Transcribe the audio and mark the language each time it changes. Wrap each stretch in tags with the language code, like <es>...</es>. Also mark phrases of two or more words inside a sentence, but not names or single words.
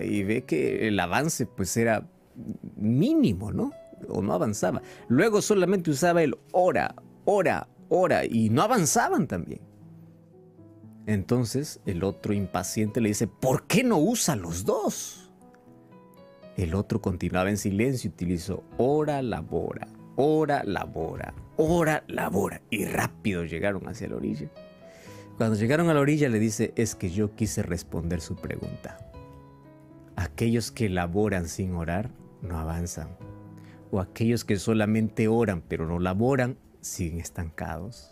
<es>Y ve que el avance pues era mínimo, ¿no? O no avanzaba. Luego solamente usaba el</es> <la>ora, ora, ora,</la> <es>y no avanzaban también. Entonces el otro impaciente le dice, ¿por qué no usa los 2? El otro continuaba en silencio y utilizó</es> <la>ora, labora, ora, labora, ora, labora.</la> <es>Y rápido llegaron hacia la orilla. Cuando llegaron a la orilla le dice, es que yo quise responder su pregunta. Aquellos que laboran sin orar no avanzan. O aquellos que solamente oran pero no laboran siguen estancados.</es>